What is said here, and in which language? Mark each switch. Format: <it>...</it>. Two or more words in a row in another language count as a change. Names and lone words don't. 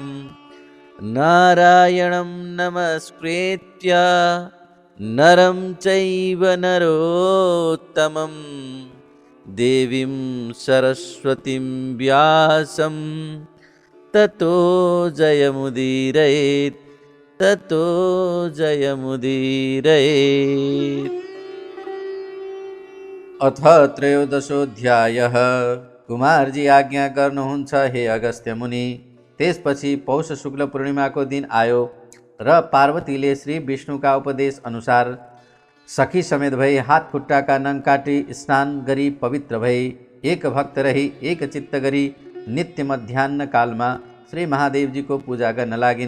<sa>नारायणं नमस्कृत्य नरं चैव नरोत्तमं देवीं सरस्वतीं व्यासं ततो जयमुदीरयेत्, ततो जयमुदीरयेत्। अथ त्रयोदशोऽध्यायः।</sa> <ne>कुमारजी आज्ञा गर्नुहुन्छ हे अगस्त्य मुनि। त्यसपछि पौष शुक्ल पूर्णिमाको दिन आयो र पार्वतीले श्री विष्णुका उपदेश अनुसार सखी समेत भई हात खुट्टाका नङ काटी स्नान गरी पवित्र भई एक भक्त रही एक चित्त गरी नित्य मध्याह्न कालमा श्री महादेवजीको पूजा गर्न लागिन्।</ne>